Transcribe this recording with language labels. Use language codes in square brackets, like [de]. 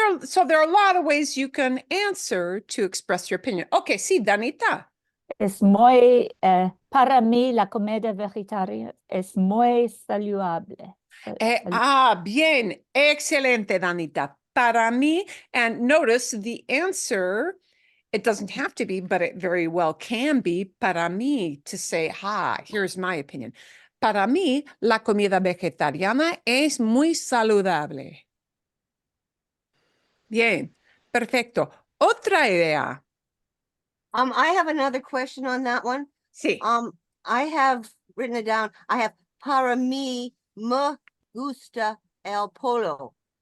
[en] So there are a lot of ways you can answer to express your opinion. [es] Okay, sí, Danita. Es muy, para mí la comida vegetariana es muy saludable. Bien, excelente, Danita. [en] Para mí, and notice the answer, it doesn't have to be, but it very well can be para mí, to say, here's my opinion. [es] Para mí, la comida vegetariana es muy saludable. Bien, perfecto. Otra idea. [en] I have another question on that one. [es] Sí. [en] I have written it down. I have [es] para mí me gusta el pollo.